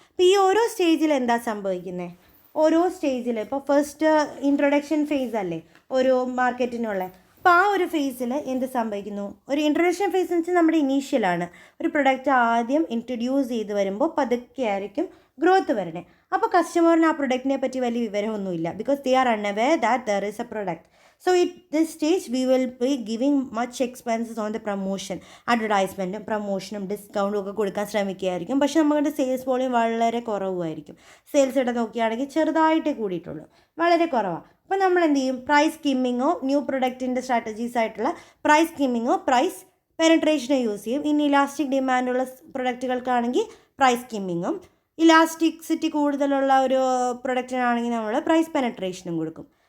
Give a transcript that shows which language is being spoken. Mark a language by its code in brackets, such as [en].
[ml] അപ്പോൾ ഈ ഓരോ സ്റ്റേജിൽ എന്താ സംഭവിക്കുന്നത്? ഓരോ സ്റ്റേജിൽ ഇപ്പോൾ ഫസ്റ്റ് ഇൻട്രൊഡക്ഷൻ ഫേസ് അല്ലേ ഒരു മാർക്കറ്റിനുള്ള. അപ്പോൾ ആ ഒരു ഫേസിൽ എന്ത് സംഭവിക്കുന്നു? ഒരു ഇൻട്രൊഡക്ഷൻ ഫേസ് എന്ന് വെച്ചാൽ നമ്മുടെ ഇനീഷ്യലാണ്. ഒരു പ്രൊഡക്റ്റ് ആദ്യം ഇൻട്രൊഡ്യൂസ് ചെയ്ത് വരുമ്പോൾ പതുക്കെ ആയിരിക്കും ഗ്രോത്ത് വരണേ. അപ്പോൾ കസ്റ്റമറിന് ആ പ്രൊഡക്റ്റിനെ പറ്റി വലിയ വിവരമൊന്നുമില്ല, [en] Because they are unaware that there is a product. So at this stage we will be giving much expenses on the promotion, [ml] അഡ്വർടൈസ്മെൻറ്റും പ്രൊമോഷനും ഡിസ്കൗണ്ടും ഒക്കെ കൊടുക്കാൻ ശ്രമിക്കുകയായിരിക്കും. പക്ഷേ നമ്മുടെ സെയിൽസ് വോളിയം വളരെ കുറവായിരിക്കും. സെയിൽസ് ഇവിടെ നോക്കുകയാണെങ്കിൽ ചെറുതായിട്ടേ കൂടിയിട്ടുള്ളൂ, വളരെ കുറവാണ്. അപ്പോൾ നമ്മൾ എന്ത് ചെയ്യും? പ്രൈസ് സ്കിമ്മിങ്ങോ ന്യൂ പ്രൊഡക്റ്റിൻ്റെ സ്ട്രാറ്റജീസ് ആയിട്ടുള്ള പ്രൈസ് സ്കിമ്മിങ്ങോ പ്രൈസ് പെനട്രേഷനോ യൂസ് ചെയ്യും. ഇനി ഇലാസ്റ്റിക് ഡിമാൻഡുള്ള പ്രൊഡക്റ്റുകൾക്കാണെങ്കിൽ പ്രൈസ് സ്കിമ്മിങ്ങും, ഇലാസ്റ്റിക്സിറ്റി കൂടുതലുള്ള ഒരു പ്രൊഡക്റ്റിനാണെങ്കിൽ നമ്മൾ പ്രൈസ് പെനട്രേഷനും കൊടുക്കും.